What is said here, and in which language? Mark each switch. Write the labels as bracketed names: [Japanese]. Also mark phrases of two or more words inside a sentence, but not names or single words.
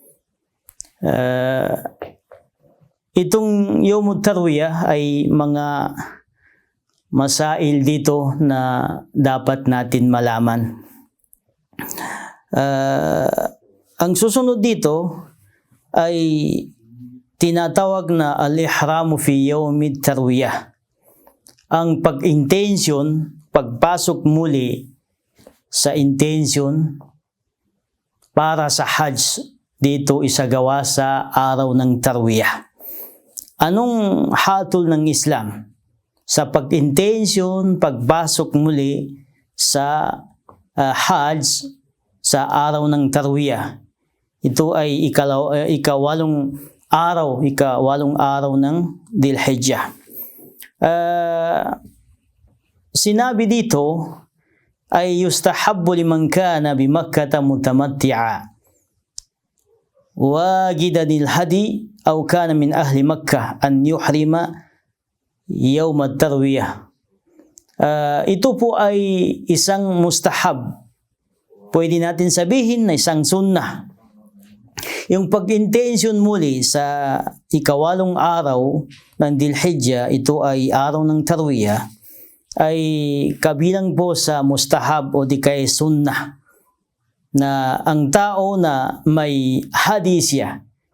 [Filipino] Itong [Arabic] يوم التروية [Filipino] ay mga masail dito na dapat natin malaman. Ang susunod dito ay tinatawag na [Arabic] الإحرام في يوم التروية. [Filipino] Ang pag-intention, pagpasok muli sa intention para sa Hajj dito isagawa sa araw ng Tarwiyah. Anong hatol ng Islam sa pag-intention, pagpasok muli sa Hajj sa araw ng Tarwiyah? Ito ay ikawalong araw ng Dhil Hijjah. [Arabic] Sinabi dito ay يستحب لمن كان بمكة متمتعا واجدا الهدي أو كان من أهل مكة أن يحرم يوم التروية. [Filipino] Ito po ay isang mustahab. Pwede natin sabihin na isang sunnah. Yung pag-intention muli sa ikawalong araw ng Dhil Hijjah, ito ay araw ng Tarwiyah, ay kabilang po sa mustahab o di kaya sunnah, na ang tao na may hadis siya,